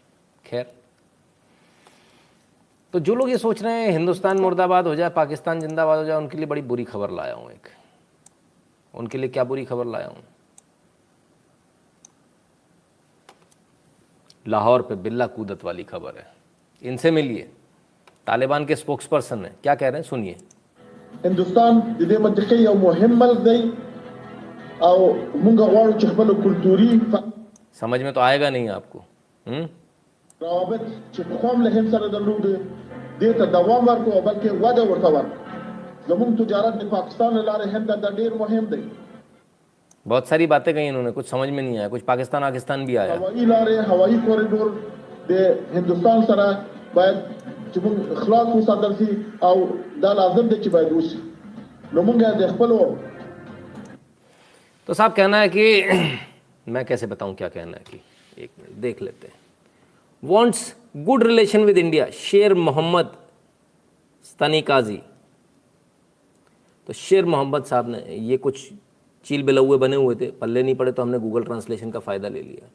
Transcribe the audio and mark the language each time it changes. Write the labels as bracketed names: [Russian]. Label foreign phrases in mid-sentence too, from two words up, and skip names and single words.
[Hindi] खैर, तो जो लोग ये सोच रहे हैं हिंदुस्तान मुर्दाबाद हो जाए, पाकिस्तान जिंदाबाद हो जाए, उनके लिए बड़ी बुरी खबर लाया हूं एक। उनके लिए क्या बुरी खबर लाया हूं? लाहौर पे बिल्ला कूदत वाली खबर है। इनसे मिलिए, तालिबान के स्पोक्स पर्सन है, क्या कह रहे हैं सुनिए। [Pashto] हिंदुस्तान د دې منطقې یو مهم ملک دی او موږ غواړو چې خپل کلتوري [Hindi] समझ में तो आएगा नहीं आपको। [Pashto] روابط چې قوم له هند سره درلود دې ته دوام ورکړو او بلکې وده ورته ورکړو. زموږ تجارت د پاکستان له لارې هند ته ډېر مهم دی. [Hindi] बहुत सारी बातें कही इन्होंने, कुछ समझ में नहीं आया, कुछ पाकिस्तान भी आया। [Pashto] هوایي لارې هوایي کوریډور د هندوستان سره باید چې موږ اخلاص وساتل شي او دا لازم دی چې باید وشي. نو موږ د خپلو [Hindi] तो साहब कहना है कि मैं कैसे बताऊं क्या कहना है कि एक मिनट देख लेते हैं। [English] wants good relation with India, शेर मोहम्मद स्तनी काजी। [Hindi] तो शेर मोहम्मद साहब ने ये कुछ चील बिलौए बने हुए थे, पल्ले नहीं पड़े, तो हमने गूगल ट्रांसलेशन का फ़ायदा ले लिया।